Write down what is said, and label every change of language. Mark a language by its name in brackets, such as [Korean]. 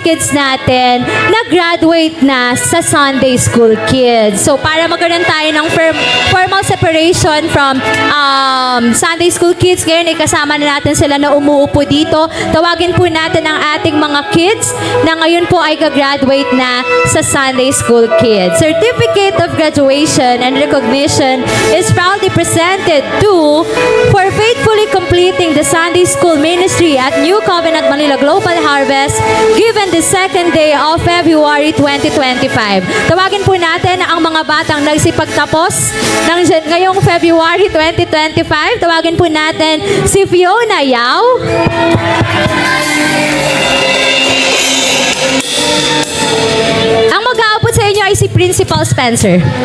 [Filipino] kids natin na graduate na sa Sunday School Kids. So para magkaroon tayo ng [English] formal separation from Sunday School Kids, [Filipino] ngayon kasama na natin sila na umuupo dito. Tawagin po natin ang ating mga kids na ngayon po ay gagraduate na sa Sunday School Kids. [English] Certificate of Graduation and Recognition is proudly presented to for faithfully completing the Sunday School Ministry at New Covenant Manila Global Harvest given the second day of February 2025. [Filipino] Tawagin po natin ang mga batang nagsipagtapos ngayong February 2025. Tawagin po natin si Fiona Yao. Ang mag-aabot sa inyo ay si Principal Spencer.